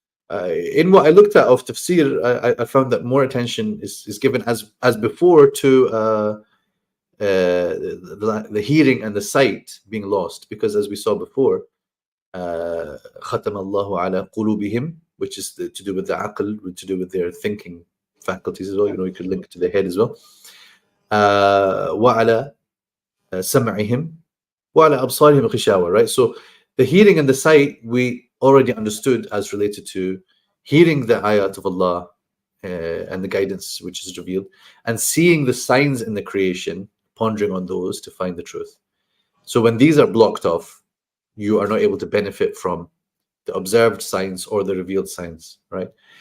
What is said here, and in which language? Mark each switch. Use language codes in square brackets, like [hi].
[en] In what I looked at of tafsir, I found that more attention is given as before to the hearing and the sight being lost, because as we saw before, [ar] ختم الله على قلوبهم [en] which is to do with the aql, to do with their thinking faculties as well. You could link it to the head as well. [ar] وَعَلَى سَمْعِهِمْ وَعَلَى أَبْصَارِهِمْ غِشَاوَةٌ, [en] right? So the hearing and the sight we already understood as related to hearing the ayat of Allah and the guidance which is revealed, and seeing the signs in the creation, pondering on those to find the truth. So when these are blocked off, you are not able to benefit from the observed signs or the revealed signs, right?